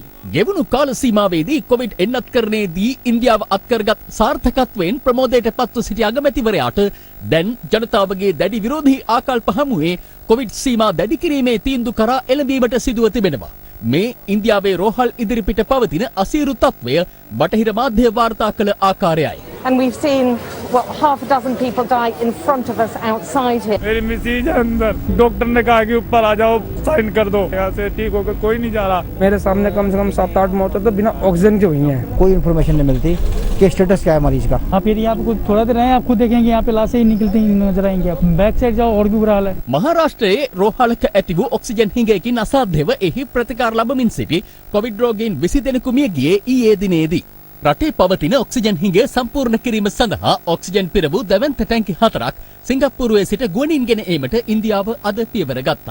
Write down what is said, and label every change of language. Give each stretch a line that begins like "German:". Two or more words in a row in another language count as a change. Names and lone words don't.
Sinhala: ගෙවුණු කාල සීමාවේදී කොවිඩ් එන්නත්කරණයේදී ඉන්දියාව අත්කරගත් සාර්ථකත්වයෙන් ප්‍රමෝදයට පත්ව සිටි අගමැතිවරයාට දැන් ජනතාවගේ දැඩි විරෝධී ආකල්ප හමුවේ කොවිඩ් සීමා දැඩි කිරීමේ තීන්දුව කරා එළඹීමට සිදුව තිබෙනවා. මේ ඉන්දියාවේ රෝහල් ඉදිරිපිට පවතින අසීරු තත්වය බටහිර මාධ්‍ය වාර්තා කළ ආකාරයයි.
English: And we've seen, well, half a dozen people die in front of us outside here.
Hindi: मेरी मिसेज है अंदर, डॉक्टर ने कहा कि ऊपर आ जाओ, साइन कर दो, यहाँ से ठीक होकर कोई नहीं जा रहा। मेरे सामने कम से कम 7-8 मौतें तो बिना ऑक्सीजन की हुई हैं। कोई इन्फॉर्मेशन नहीं मिलती कि स्टेटस क्या है मरीज का। आप फिर यहाँ पे कुछ थोड़ा देर रहे, आप खुद देखेंगे यहाँ पे लाशें ही निकलती नजर आएंगी। आप
English: back side
Hindi: जाओ और भी बुरा हाल है।
Sinhala: මහාරාෂ්ට්‍රයේ රෝහලක ඇති වූ ඔක්සිජන් හිඟයකින් අසාධ්‍යව එහි ප්‍රතිකාර ලබමින් සිටි කොවිඩ් රෝගීන් 20 දෙනෙකු මිය ගියේ ඊයේ දිනේදී. රටේ පවතින ඔක්සිජන් හිඟය සම්පූර්ණ කිරීම සඳහා ඔක්සිජන් පිර වූ දැවැන්ත ටැංකි 4ක් සිංගප්පූරුවේ සිට ගුවනින් ගෙන ඒමට ඉන්දියාව අද පියවර ගත්තා.